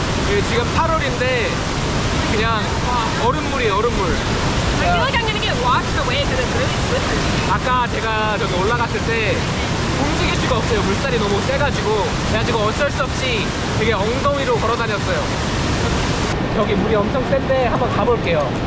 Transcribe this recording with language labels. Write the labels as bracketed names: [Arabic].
[Korean] 이게 지금 8월인데 그냥 얼음물이에요, 얼음물. [English] I feel like I'm gonna get washed away because it's really slippery. [Korean] 아까 제가 저기 올라갔을 때 움직일 수가 없어요. 물살이 너무 세가지고 그래가지고 어쩔 수 없이 되게 엉덩이로 걸어 다녔어요. 저기 물이 엄청 센데 한번 가볼게요.